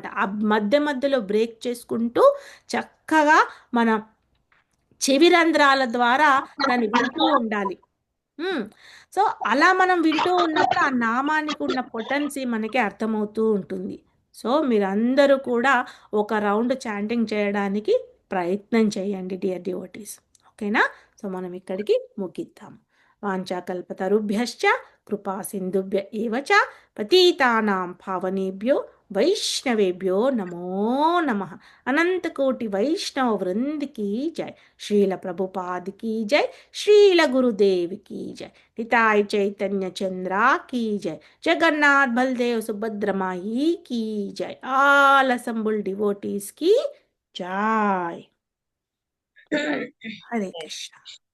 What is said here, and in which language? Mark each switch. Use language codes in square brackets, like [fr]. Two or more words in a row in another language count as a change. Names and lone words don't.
[te] ఆ మధ్య మధ్యలో బ్రేక్ చేసుకుంటూ చక్కగా మన చెవి రంధ్రాల ద్వారా దాన్ని వింటూ ఉండాలి. సో అలా మనం వింటూ ఉన్నప్పుడు ఆ నామానికి ఉన్న పొటెన్సీ మనకి అర్థమవుతూ ఉంటుంది. సో మీరందరూ కూడా ఒక రౌండ్ చాంటింగ్ చేయడానికి ప్రయత్నం చేయండి [en] dear devotees. [te] ఓకేనా? సో మనం ఇక్కడికి ముగిద్దాం. [sa] వాంఛాకల్పతరుభ్యశ్చ కృపా సింధుభ్య ఏవ చ పతితానాం పావనేభ్యో వైష్ణవేభ్యో నమో నమః. [hi] అనంతకోటి వైష్ణవ వృంద్ की जय. శ్రీల ప్రభుపాద్ की जय. శ్రీల గురుదేవ్ की जय. निताय चैतन्य चंद्रा की जय. जगन्नाथ बलदेव सुभद्र माई की जय. [en] all assembled devotees [hi] की जय. [sa] हरे कृष्णा.